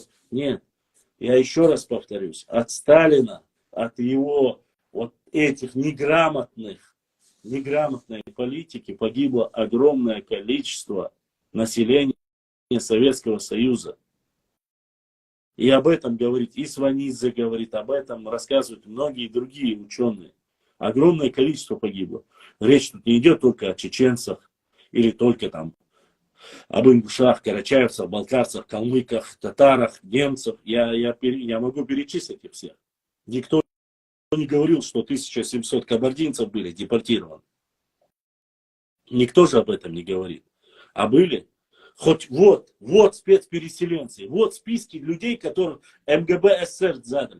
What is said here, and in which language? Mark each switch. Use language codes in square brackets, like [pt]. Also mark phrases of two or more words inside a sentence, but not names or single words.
[ru] Нет, я еще раз повторюсь, от Сталина, от его вот этих неграмотной политики погибло огромное количество населения Советского Союза. И об этом говорит и Сванидзе говорит, об этом рассказывают многие другие ученые. Огромное количество погибло. Речь тут не идет только о чеченцах или только там об ингушах, карачаевцах, балкарцах, калмыках, татарах, немцах. Я могу перечислить их всех. Никто не говорил, что 1700 кабардинцев были депортированы. Никто же об этом не говорит. А были? Хоть вот спецпереселенцы, вот списки людей, которых МГБ СССР задали.